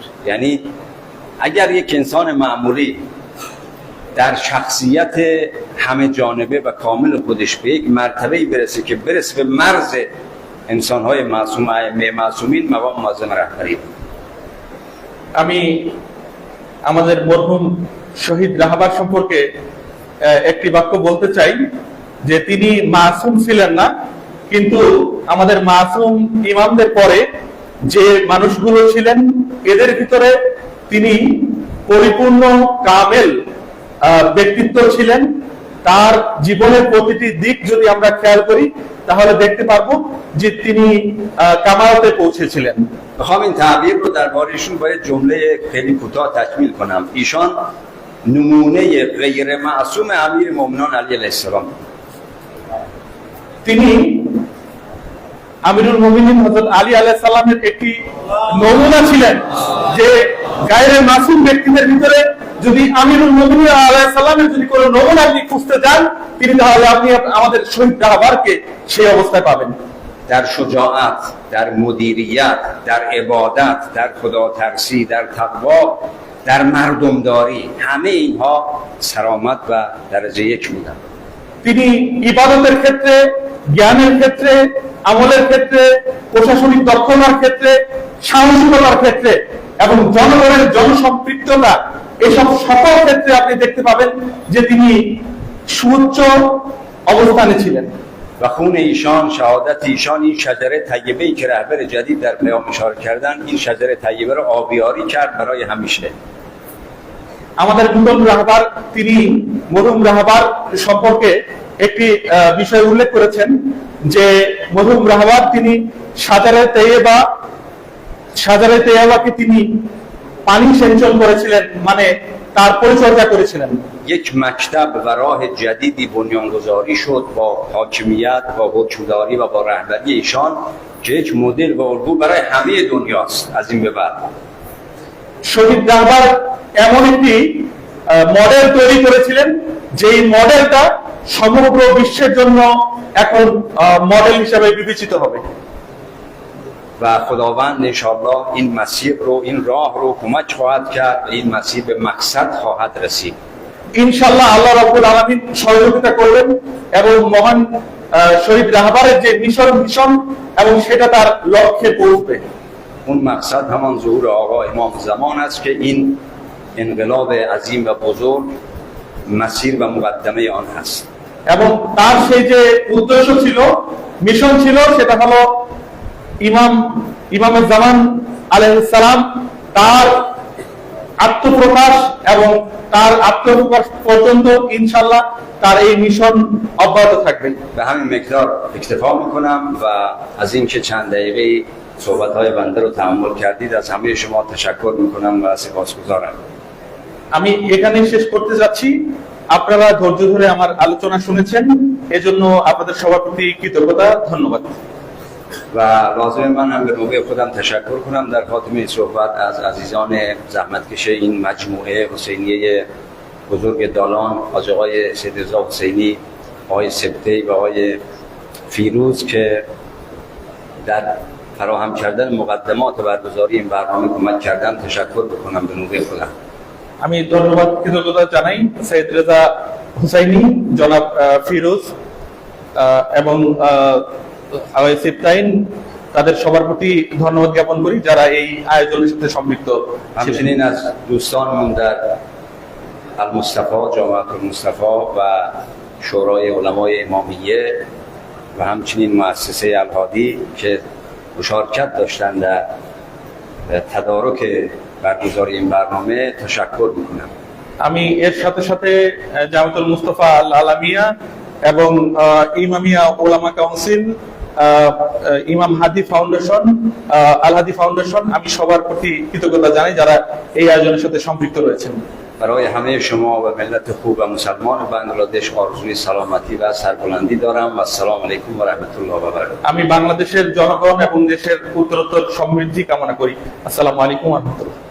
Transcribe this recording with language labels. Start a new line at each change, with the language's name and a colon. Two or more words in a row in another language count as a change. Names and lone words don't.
Persian: یعنی اگر یک انسان معمولی در شخصیت همه جانبه و کامل خودش به یک مرتبه‌ای برسه که برسه به مرز انسان‌های معصوم ائمه معصومین، مقام معظم رهبری بود.
Bangla: আমি আমাদের মরহুম শহীদ রাহাবার সম্পর্কে একটি বাক্য বলতে চাই যে তিনি মাসুম ছিলেন না, কিন্তু আমাদের মাসুম ইমামদের পরে যে মানুষগুলো ছিলেন এদের ভিতরে তিনি পরিপূর্ণ কামেল ব্যক্তিত্ব ছিলেন। তার জীবনের প্রতিটি দিক যদি আমরা খেয়াল করি তাহলে দেখতে পারবো যে তিনি কামালতে পৌঁছেছিলেন।
Persian: میخوام این تعبیر رو دربارهشون با یه جمله خیلی کوتاه تکمیل کنم. ایشان نمونه غیر معصوم امیر مومنان
Arabic: علیه السلام.
Bangla: তিনি
Arabic: أمير المؤمنين
Bangla: হযরত আলী
Arabic: عليه السلام
Bangla: একটি নমুনা ছিলেন, যে গায়রে মাসুম ব্যক্তিদের ভিতরে যদি
Arabic: أمير المؤمنين عليه السلام
Bangla: যদি কোনো নমুনা আপনি খুঁজতে যান, তিনি তাহলে আপনি আমাদের শহীদ রাহবারকে সেই অবস্থায় পাবেন।
Persian: در شجاعت، در مدیریت، در عبادت، در خداترسی، در تقوا، در مردمداری، همه اینها سرآمد و درجه یک بودن.
Bangla: তিনি ইবাদতের ক্ষেত্রে, জ্ঞানের ক্ষেত্রে, আমলের ক্ষেত্রে, প্রশাসনিক দক্ষতার ক্ষেত্রে, সাহসিকতার ক্ষেত্রে এবং জনগণের জনসম্পৃক্ততা, এসব সকল ক্ষেত্রে আপনি দেখতে পাবেন যে তিনি সুউচ্চ অবস্থানে ছিলেন।
Persian: و خون ایشان، شهادت ایشان، این شجره طیبه‌ای که رهبر جدید در پیام اشاره کردن، این شجره طیبه رو آبیاری کرد برای همیشه.
Bangla: আমাদের নূতন রাহবার তিনি মরহুম রাহবার সম্পর্কে একটি বিষয় উল্লেখ করেছেন যে মরহুম রাহবার তিনি সাজারে তেয়াবাকে তিনি পানি সেচন করেছিলেন, মানে তার পরিচর্যা করেছিলেন।
Persian: یک مکتب و راه جدیدی بنیانگذاری شد با حاکمیت، با حکمداری و با رهبری ایشان که یک مدل و الگو برای همه دنیاست از این به بعد.
Bangla: শহীদ রাহবার এমন একটি মডেল তৈরি করেছিলেন যেই মডেলটা সমগ্র বিশ্বের জন্য এখন মডেল হিসেবে বিবেচিত হবে।
Persian: و خداوند
Arabic: انشاءالله
Persian: این مسیر رو، این راه رو کمک خواهد کرد و این مسیر به مقصد خواهد رسید.
Arabic: إن شاء الله الله رب العالمين
Bangla: সহযোগিতা করবেন এবং মহান শহীদ রাহবারের যে মিশন এবং সেটা তার লক্ষ্যে পৌঁছবে।
Persian: اون مقصد همان ظهور آقا امام زمان است که این انقلاب عظیم و بزرگ مسیر و مقدمه آن هست.
Bangla: এবং তার সেই যে উদ্দেশ্য ছিল, মিশন ছিল, সেটা হলো ইমামে জামান
Arabic: عليه السلام
Bangla: তার আত্মপ্রকাশ, এবং তার আত্মপ্রকাশ পর্যন্ত
Arabic: إن شاء الله
Bangla: তার এই মিশন অব্যাহত থাকবে।
Persian: به همین مقدار اکتفا میکنم و از اینکه چند دقیقه صحبت‌های بنده رو تحمل کردید از همه شما تشکر میکنم و سپاسگزارم.
Bangla: আমি এখানেই শেষ করতে যাচ্ছি। আপনারা ধৈর্য ধরে আমার আলোচনা শুনেছেন, এজন্য আপনাদের সবার প্রতি কৃতজ্ঞতা, ধন্যবাদ।
Persian: و لازم من هم به نوبه خودم تشکر کنم در خاتمه صحبت از عزیزان زحمتکش این مجموعه حسینیه بزرگ دالان، حاج آقای سید رضا حسینی، آقای سبطی و آقای فیروز که در فراهم کردن مقدمات برگزاری این برنامه کمک کردن تشکر بکنم به نوبه خودم.
Bangla: আমি ধন্যবাদ, কৃতজ্ঞতা জানাই সৈয়দ রেজা হুসাইনি, জনাব ফিরোজ এবং সিফতাইন, তাদের সবার প্রতি ধন্যবাদ জ্ঞাপন করি যারা এই আয়োজনের সাথে সম্পৃক্ত ছিলেন।
Persian: همچنین از دوستانمون در المصطفی، جامعه المصطفی و شورای علمای امامیه و همچنین مؤسسه الهادی که مشارکت داشتن در تدارک برگزاری این برنامه تشکر میکنم.
Bangla: আমি এর সাথে সাথে জামাতুল মুস্তাফা আল আলামিয়া এবং ইমামিয়া ওলামা কাউন্সিল, ইমাম হাদি ফাউন্ডেশন, আল হাদি ফাউন্ডেশন, আমি সবার প্রতি কৃতজ্ঞতা জানাই যারা এই আয়োজনের সাথে সম্পৃক্ত রয়েছেন।
Persian: برای همه شما و ملت خوب و مسلمان بنگلادش آرزوی سلامتی و سربلندی دارم و
Arabic: السلام علیکم و رحمت الله و برکاته.
Bangla: আমি বাংলাদেশের জনগণ এবং দেশের উত্তরোত্তর সমৃদ্ধি কামনা করি।
Arabic: السلام عليكم ورحمة الله.